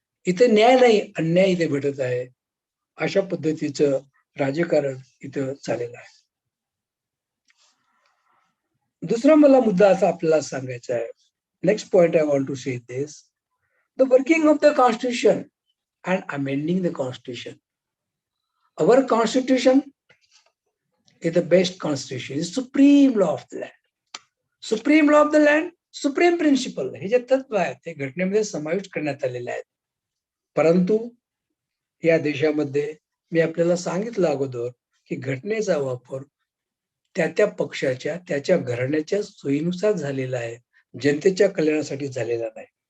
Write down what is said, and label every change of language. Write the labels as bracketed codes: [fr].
[mr] इथे न्याय नाही, अन्याय इथे भेटत आहे. अशा पद्धतीचं राजकारण इथं चाललेलं आहे. दुसरा मला मुद्दा असा आपल्याला सांगायचा आहे. [en] Next point I want to say this: the working of the constitution and amending the constitution. Our constitution is the best constitution, is supreme law of the land. Supreme law of the land, supreme principle, [mr] हे जे तत्व आहे ते घटनेमध्ये समाविष्ट करण्यात आलेले आहेत. परंतु या देशामध्ये मी आपल्याला सांगितलं अगोदर की घटनेचा वापर त्या पक्षाच्या, त्याच्या घराण्याच्या सोयीनुसार झालेला आहे, जनतेच्या कल्याणासाठी झालेला नाही.